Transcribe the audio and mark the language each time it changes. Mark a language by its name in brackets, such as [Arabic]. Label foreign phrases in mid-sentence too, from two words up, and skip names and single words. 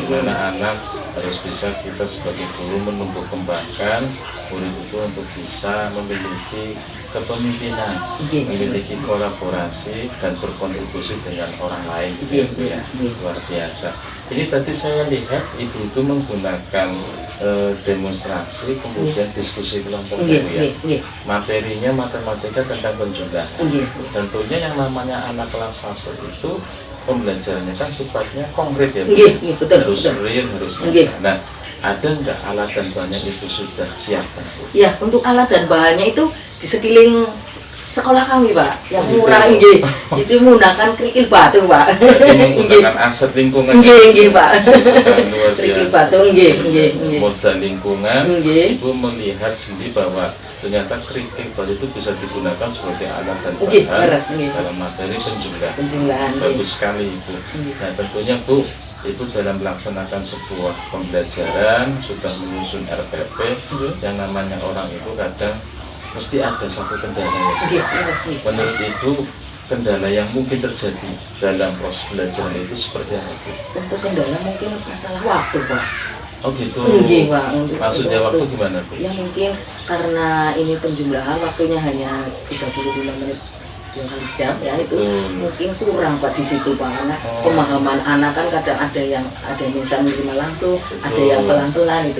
[Indonesian] Anak-anak harus bisa kita sebagai guru menumbuh kembangkan murid itu untuk bisa memiliki kepemimpinan, Nggih. memiliki kolaborasi dan berkontribusi dengan orang lain gitu ya, Bu ya. Nggih. Luar biasa. Ini tadi saya lihat Ibu itu menggunakan demonstrasi kemudian diskusi kelompok Nggih, Bu ya. nggih, nggih. Materinya matematika tentang penjumlahan. Nggih. Tentunya yang namanya anak kelas 1 itu pembelajarannya kan sifatnya konkret ya Bu. Nggih, nggih, betul, Harus betul. real, harus Nggih. nyata. Nah, ada nggak alat dan bahannya itu sudah siapkan Bu? Ya, untuk alat dan bahannya itu di sekeliling sekolah kami Pak, yang Oh, gitu. murah nggih. Itu menggunakan kerikil batu Pak. Jadi Nggih. menggunakan aset lingkungan. Nggih, nggih Pak. Luar Kerikil biasa. batu nggih, nggih, nggih. Modal lingkungan, Nggih. Ibu melihat sendiri bahwa ternyata kerikil batu itu bisa digunakan sebagai alat dan Nggih, bahan [Javanese] leres, nggih. [Indonesian] dalam materi penjumlahan. Penjumlahan nggih. Bagus sekali Ibu. Nah, tentunya Bu, Ibu dalam melaksanakan sebuah pembelajaran sudah menyusun RPP. Yang namanya orang itu kadang mesti ada satu kendala ya. [Javanese] Nggih, leres nggih. [Indonesian] Menurut Ibu, kendala yang mungkin terjadi dalam proses belajaran itu seperti apa Bu? Untuk kendala mungkin masalah waktu Pak. Oh gitu. Nggih Pak. Untuk Maksudnya waktu gimana Bu? Ya mungkin karena ini penjumlahan waktunya hanya 35 menit 2 jam ya itu mungkin kurang Pak di situ Pak, karena pemahaman anak kan kadang ada yang bisa menerima langsung, ada yang pelan-pelan itu.